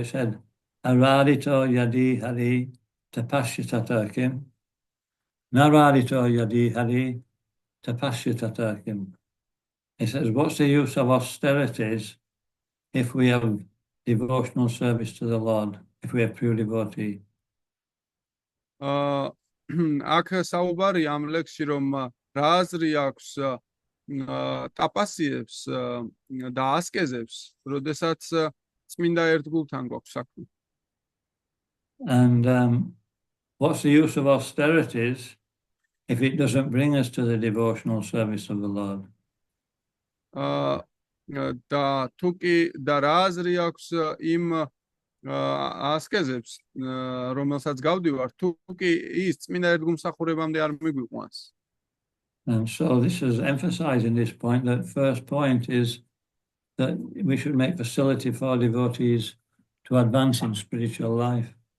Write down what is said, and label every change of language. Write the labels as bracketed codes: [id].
[en] It said, [sa] "Aradito yadi hari tapashyatakim." Naradito yadi hari tapashyatakim. [en] It says, what's the use of austerities if we have devotional service to the Lord, if we have pure devotee? [ka] აქ საუბარი ამ ლექსში, რომ რა აზრი აქვს ტაპასიებს და ასკეზებს, როდესაც წმინდა ერთგულთან გვაქვს საქმე. [en] And what's the use of austerities if it doesn't bring us to the devotional service of the Lord? [ka] და თუ კი და რა აზრი აქვს იმ ასკეზებს, რომელსაც გავდივართ, თუ კი ის წმინდა ერთგულმსახურებამდე არ მიგვიყვანს. [en] And so this is emphasizing this point, that first point is that we should make facility for devotees to advance in spiritual life.